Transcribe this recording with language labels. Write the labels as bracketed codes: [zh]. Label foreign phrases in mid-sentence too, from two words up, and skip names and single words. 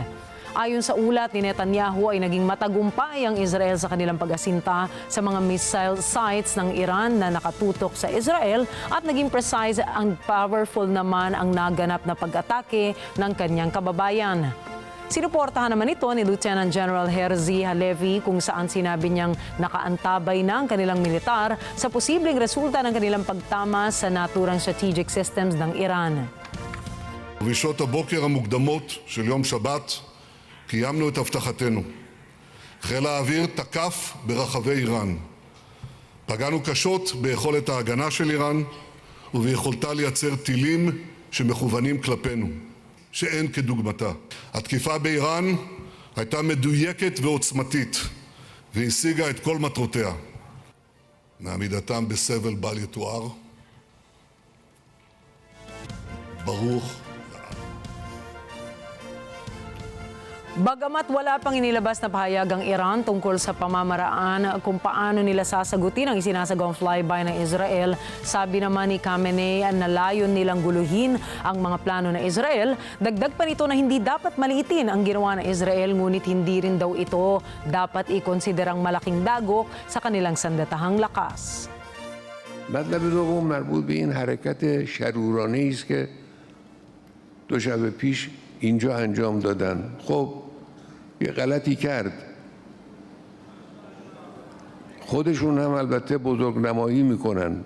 [tl] Ayon sa ulat ni Netanyahu ay naging matagumpay ang Israel sa kanilang pag-asinta sa mga [en] missile sites [tl] ng Iran na nakatutok sa Israel at naging [en] precise and powerful [tl] naman ang naganap na pag-atake ng kanyang kababayan. Sinuportahan naman ito ni [en] Lieutenant General [tl] Herzi Halevi kung saan sinabi niyang nakaantabay na ang kanilang militar sa posibleng resulta ng kanilang pagtama sa naturang [en] strategic systems [tl] ng Iran. [he] בשעות הבוקר המוקדמות של יום שבת קיימנו את הבטחתנו. חיל האוויר תקף ברחבי איראן. פגענו קשות ביכולת ההגנה של איראן וביכולתה לייצר טילים שמכוונים כלפינו, שאין כדוגמתה. התקיפה באיראן הייתה מדויקת ועוצמתית והשיגה את כל מטרותיה. מעמידתם בסבל בל יתואר. ברוך. [tl] Bagamat wala pang inilabas na pahayag ang Iran tungkol sa pamamaraan kung paano nila sasagutin ang isinasagawang flyby ng Israel, sabi naman ni Khamenei na layon nilang guluhin ang mga plano ng Israel. Dagdag pa nito na hindi dapat maliitin ang ginawa ng Israel, ngunit hindi rin daw ito dapat ikonsiderang malaking dagok sa kanilang sandatahang lakas. [fa] مطلب دوم مربوط به این حرکت شرورانه‌ای است که دو شب پیش اینجا انجام دادن. خب یه غلطی کرد. خودشون هم البته بزرگنمایی میکنن.